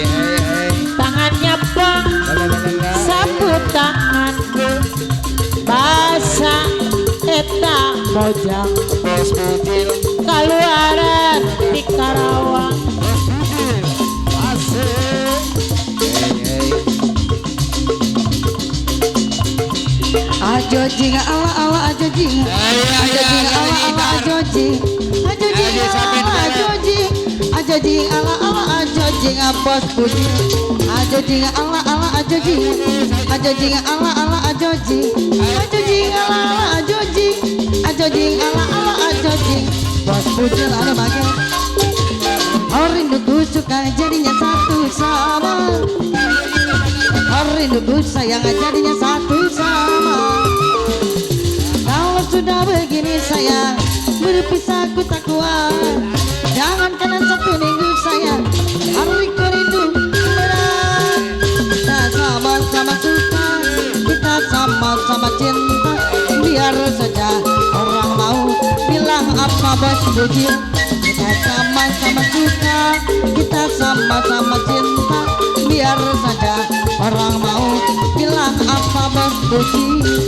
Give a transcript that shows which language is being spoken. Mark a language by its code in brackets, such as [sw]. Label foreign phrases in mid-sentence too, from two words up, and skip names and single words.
[su] tangannya pang saput tangan basa eta mojang Bos bujil kaluaran di Karawang [id] asik hey Ajo jing ala ala ajo jing ajo jing ala ala ajo jing ajo jing ala ajo jing ajo jing ala ala ajo jing Bos bujil ajo jing ala ala ajo jing ajo jing ala ala ajo jing ajo jing ala ala ajo jing ajo jing ala ala ajo jing Bos bujil anu bagi rinduku suka jadinya satu sama rinduku sayang jadinya satu sama kalau sudah begini sayang berpisah ku tak kuat jangan kena satu minggu sayang hariku rindu berat kita sama-sama suka kita sama-sama cinta biar saja orang mau bilang apa Bos bujil kita sama-sama suka kita sama-sama cinta biar saja orang mau bilang apa Bos bujil